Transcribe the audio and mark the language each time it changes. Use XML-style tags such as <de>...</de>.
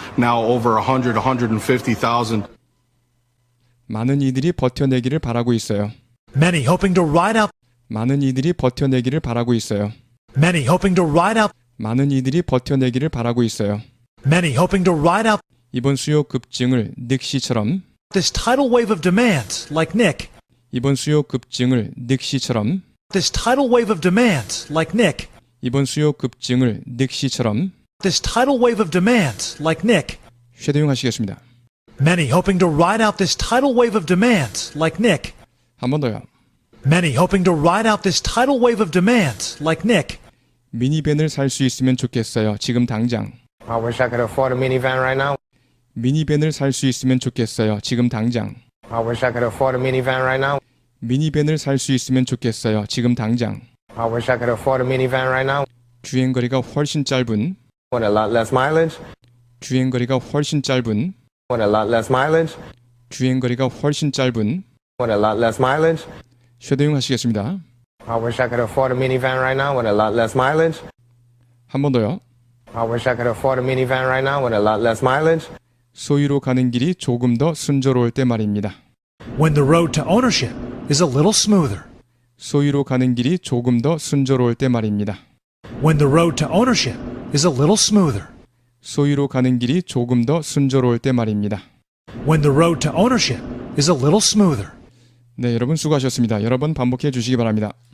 <en>Now over 100, 150,000.</en> <ko>많은 이들이 버텨내기를 바라고 있어요.</ko> <en>Many hoping to ride out.</en> <ko>많은 이들이 버텨내기를 바라고 있어요.</ko> <en>Many hoping to ride out.</en> <ko>많은 이들이 버텨내기를 바라고 있어요.</ko> <en>Many hoping to ride out.</en> <ko>이번 수요 급증을 닉시처럼</ko> <en>this tidal wave of demand, like Nick.</en> <ko>이번 수요 급증을 닉시처럼</ko> <en>This tidal wave of demand, like Nick.</en> <ko>이번 수요 급증을 닉시처럼</ko> <en>This tidal wave of demand, like Nick.</en> <ko>쉐도잉 하시겠습니다.</ko> <en>Many hoping to ride out this tidal wave of demand, like Nick.</en> <ko>한 번 더요.</ko> <en>Many hoping to ride out this tidal wave of demand, like Nick.</en> <ko>미니밴을 살 수 있으면 좋겠어요. 지금 당장.</ko> <en>I wish I could afford a minivan right now.</en> <ko>미니밴을 살 수 있으면 좋겠어요. 지금 당장.</ko> <en>I wish I could afford a minivan right now.</en> <ko>미니밴을 살 수 있으면 좋겠어요. 지금 당장.</ko> <en>I wish I could afford a minivan right now.</en> <ko>주행거리가 훨씬 짧은</ko> <en>With a lot less mileage.</en> <ko>주행거리가 훨씬 짧은</ko> <en>With a lot less mileage.</en> <ko>주행거리가 훨씬 짧은</ko> <en>With a lot less mileage.</en> <ko>쉐도잉 하시겠습니다.</ko> <en>I wish I could afford a minivan right now with a lot less mileage.</en> <ko>한 번 더요.</ko> <en>I wish I could afford a minivan right now with a lot less mileage.</en> <ko>소유로 가는 길이 조금 더 순조로울 때 말입니다.</ko> <en>When the road to ownership is a little smoother.</en> <ko>소유로 가는 길이 조금 더 순조로울 때 말입니다.</ko> <en>When the road to ownership is a little smoother.</en> <ko>소유로 가는 길이 조금 더 순조로울 때 말입니다.</ko> <en>When the road to ownership is a little smoother.</en> <ko>네, 여러분 수고하셨습니다. 여러 번 반복해 주시기 바랍니다.</ko>